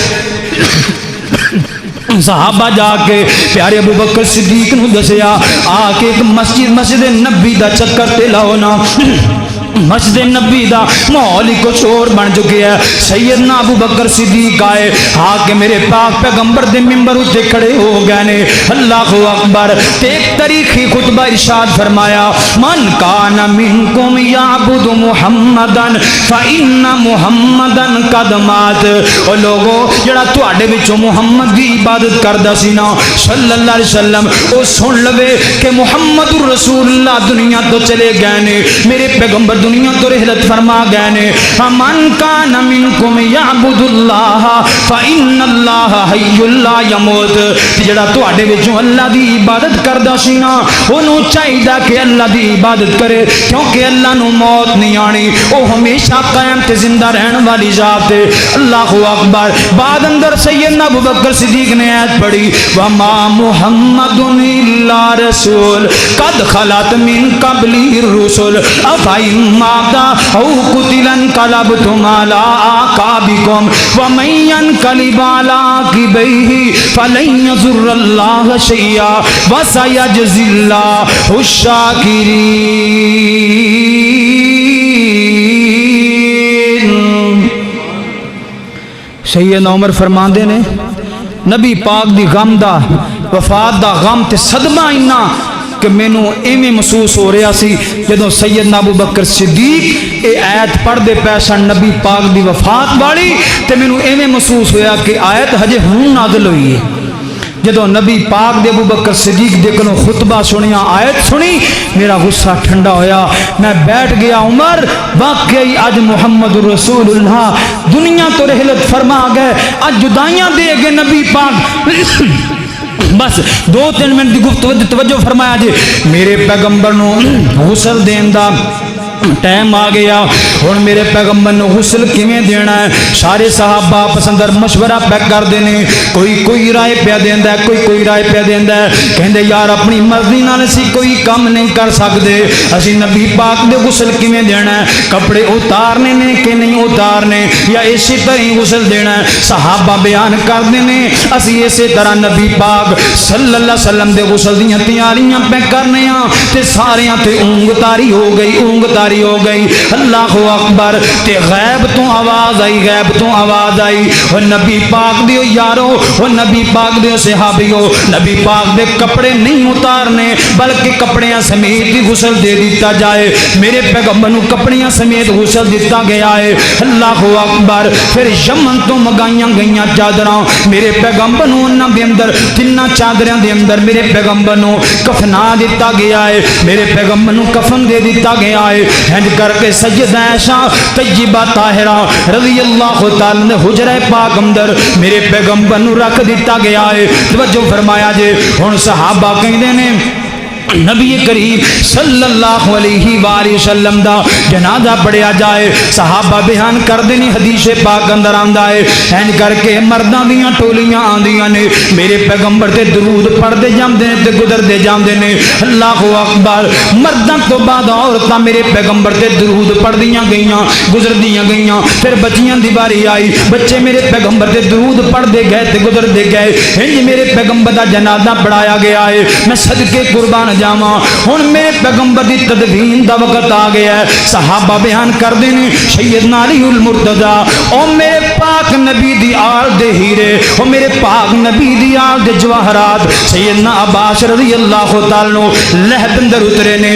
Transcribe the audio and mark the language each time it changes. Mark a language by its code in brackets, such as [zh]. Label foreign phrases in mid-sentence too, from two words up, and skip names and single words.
[pa] صحابہ جا کے پیارے ابو بکر صدیق نو دسیا آ کے ایک مسجد نبی دا چکر تے لاؤ نا. مسجد نبی دا ماحول ہی کچھ اور بن چکے ہے. سیدنا ابو بکر صدیق آئے آ کے میرے پاک پیغمبر دے منبر اتے کھڑے ہو گئے نے. [ar] اللہ اکبر. [pa] تے ایک تاریخی خطبہ ارشاد فرمایا [ar] من کان منکم یعبد محمدا فإن محمدا قد مات. [pa] او لوگو جڑا تواڈے وچوں محمد دی عبادت کردا سی نا [ar] صلی اللہ علیہ وسلم [pa] او سن لوے کہ محمد رسول اللہ دنیا تو چلے گئے نے. میرے پیغمبر دنیا تو رحلت فرما گئے نے. [ar] من کان منکم یعبد اللہ فإن اللہ حی لا یموت. [pa] جڑا تواڈے وچوں اللہ دی عبادت کردا سی نا اونوں چاہیدا کہ اللہ دی عبادت کرے کیونکہ اللہ نو موت نہیں آنی. او ہمیشہ قائم تے زندہ رہن والی ذات ہے. [ar] اللہ اکبر. [pa] بعد اندر سیدنا ابو بکر صدیق نے آیت پڑھی [ar] وما محمد الا رسول قد خلت من قبلی الرسل افئن مات او قتل انقلبتم على اعقابكم ومن ينقلب على عقبيه فلن يضر الله شيئا وسيجزي الله الشاكرين. [pa] سیدنا عمر فرماندے نے نبی پاک دی غم دا وفات دا غم تے صدمہ اینا کہ مینوں ایویں محسوس ہو رہا سی جدوں سیدنا ابو بکر صدیق اے آیت پڑھ دے پے سن نبی پاک دی وفات والی تے مینوں ایویں محسوس ہویا کہ آیت ہجے ہن نازل ہوئی ہے. جدوں نبی پاک دے ابو بکر صدیق دے کولوں خطبہ سنیا آیت سنی میرا غصہ ٹھنڈا ہویا. میں بیٹھ گیا عمر واقعی اج محمد رسول اللہ دنیا تو رحلت فرما گئے. اج جدائیاں دے گے نبی پاک. بس 2-3 منٹ دی گفتگو توجہ فرمایا جی. میرے پیغمبر نو غسل دین دا ٹائم آ گیا. ہن میرے پیغمبر نو غسل کیویں دینا ہے سارے صحابہ آپس اندر مشورہ پہ کردے نے. کوئی رائے پیا دیندا ہے کوئی رائے پیا دیندا ہے. کہندے یار اپنی مرضی نال اسی کوئی کام نہیں کر سکدے. اسی نبی پاک دے غسل کیویں دینا ہے کپڑے اتارنے نے کہ نہیں اتارنے یا اسی طرح ہی غسل دینا ہے. صحابہ بیان کردے نے اسی اسی طرح نبی پاک [ar] صلی اللہ علیہ وسلم [pa] دے غسل دیاں تیاریاں پہ کرنے ہاں تے ساریاں تے اونگ تاری ہو گئی. [ar] اللہ اکبر. [pa] تے غیب تو آواز آئی وہ نبی پاک دیو یارو وہ نبی پاک دیو صحابیو نبی پاک دے کپڑے نہیں اتارنے بلکہ کپڑیاں سمیت ہی غسل دے دیتا جائے. میرے پیغمبر نو کپڑیاں سمیت غسل دیتا گیا ہے. [ar] اللہ اکبر. [pa] پھر یمن تو مگائیاں گئیاں چادراں میرے پیغمبر نو انہاں دے اندر 3 چادراں دے اندر میرے پیغمبر نو کفنا دیتا گیا ہے. میرے پیغمبر نو کفن دے دیتا گیا ہے. ہنج کر کے سیدہ عائشہ طیبہ طاہرہ [ar] رضی اللہ تعالی [pa] نے حجرہ پاک اندر میرے پیغمبر نو رکھ دیتا گیا ہے. توجہ فرمایا جے. ہن صحابہ کہندے نے نبی کریم [ar] صلی اللہ علیہ وآلہ وسلم [pa] دا جنازہ پڑھیا جائے. صحابہ بیان کر دینی حدیث پاک اندر آندا ہے این کر کے مرداں دیاں ٹولیاں آندیاں نے میرے پیغمبر تے درود پڑھدے جاندے نے تے گزردے جاندے نے. [ar] اللہ اکبر. [pa] مرداں تو بعد عورتاں میرے پیغمبر تے درود پڑھدیاں گئیاں گزردیاں گئیاں. پھر بچیاں دی باری آئی بچے میرے پیغمبر تے درود پڑھدے گئے تے گزردے گئے. انج میرے پیغمبر دا جنازہ پڑھایا گیا ہے. میں صدقے قربان جاواں. ہن میرے پیغمبر دی تدفین دا وقت آ گیا ہے. صحابہ بیان کردے نے سیدنا علی المرتضی او میرے پاک نبی دی آل دے ہیرے او میرے پاک نبی دی آل دے جواہرات سیدنا عباس [ar] رضی اللہ تعالی عنہ [pa] لہد اندر اترے نے.